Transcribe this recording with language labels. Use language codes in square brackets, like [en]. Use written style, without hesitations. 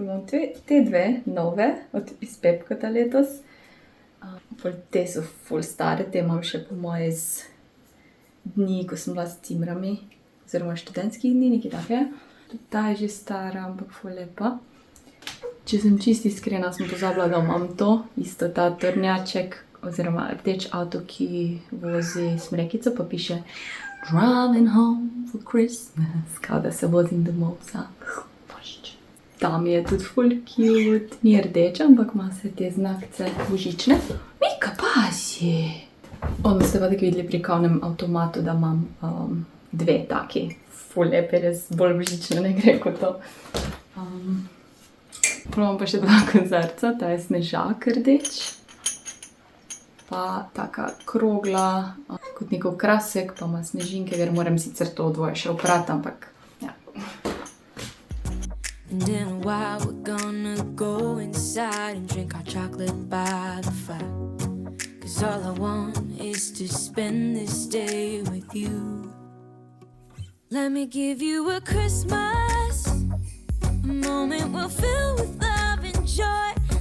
[sl] Te dve nove iz Pepkota letos. Te so ful stare, te imam še po moje iz dni, ko sem bila s cimrami, oziroma študentskih dni, nekaj take. Ta je že stara, ampak ful lepa. Če sem čisto iskrena, sem pozabila, da imam to, isto ta tornjaček, oziroma rdeč avto, ki vozi smrekico, pa piše [en] Driving home for Christmas, [sl] kao da se vozim domov za božič. Tam je tudi ful cute, ni rdeč, ampak ima se te znakce božične. Mika, pazi! Ono ste pa tako videli pri kavnem avtomatu, da imam dve taki. Ful lepe, res bolj božične ne gre kot to. Imam pa še dva kozarca, ta je snežak rdeč. pa taka krogla, kot neko krasek, pa ima snežinke, ker moram sicer to dvoje še oprati, ampak ja. [en] And in a while we're gonna go inside and drink our chocolate by the fire. 'Cause all I want is to spend this day with you. Let me give you a Christmas, a moment we'll fill with love and joy.